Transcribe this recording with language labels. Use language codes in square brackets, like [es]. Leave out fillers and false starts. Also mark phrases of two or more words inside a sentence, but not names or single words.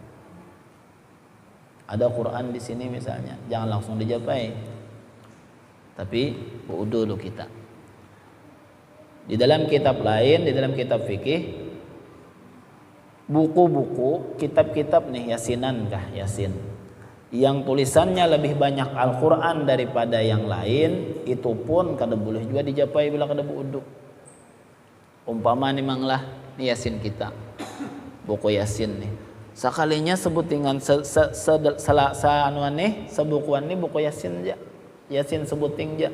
[id] Ada Quran di sini misalnya, jangan langsung dijapai. Tapi berwudu dulu kita. Di dalam kitab lain, di dalam kitab fikih, buku-buku, kitab-kitab nih yasinan kah yasin yang tulisannya lebih banyak Al-Quran daripada yang lain, itu pun kada boleh juga dijapai bila kada berwudu. [bjn] Umpama nih manglah nih yasin kita, buku yasin nih sakalinya sebut dengan sebukuan nih buku yasin aja, yasin sebuting aja.